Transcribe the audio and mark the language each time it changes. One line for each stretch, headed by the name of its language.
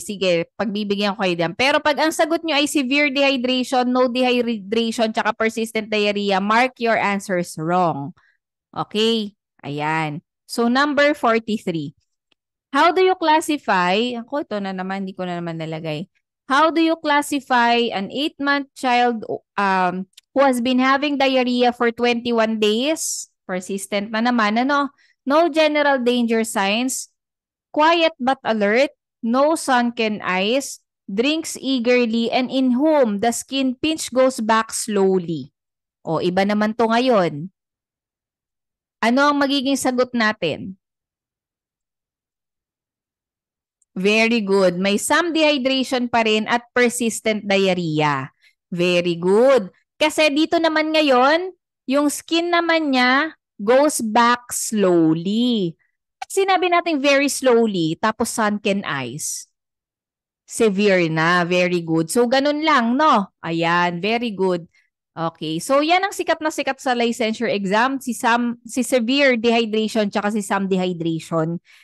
Filipino: Sige, pagbibigyan ko kayo diyan. Pero pag ang sagot nyo ay severe dehydration, no dehydration, tsaka persistent diarrhea,
English: mark your answers wrong.
Filipino: Okay? Ayan.
English: So, number 43. How do you classify?
Filipino: Ako, ito na naman, hindi ko na naman nalagay.
English: How do you classify an 8-month child who has been having diarrhea for 21 days?
Filipino: Persistent na naman, ano? No general danger signs.
English: Quiet but alert, no sunken eyes, drinks eagerly, and in whom the skin pinch goes back slowly.
Filipino: O, iba naman to ngayon. Ano ang magiging sagot natin?
English: Very good.
Filipino: May some dehydration pa rin at persistent diarrhea. Very good. Kasi dito naman ngayon, yung skin naman niya
English: goes back slowly.
Filipino: Sinabi natin very slowly, tapos sunken eyes. Severe na.
English: Very good.
Filipino: So, ganun lang, no? Ayan, very good. Okay. So, yan ang sikat na sikat sa licensure exam. Si severe dehydration tsaka si some dehydration.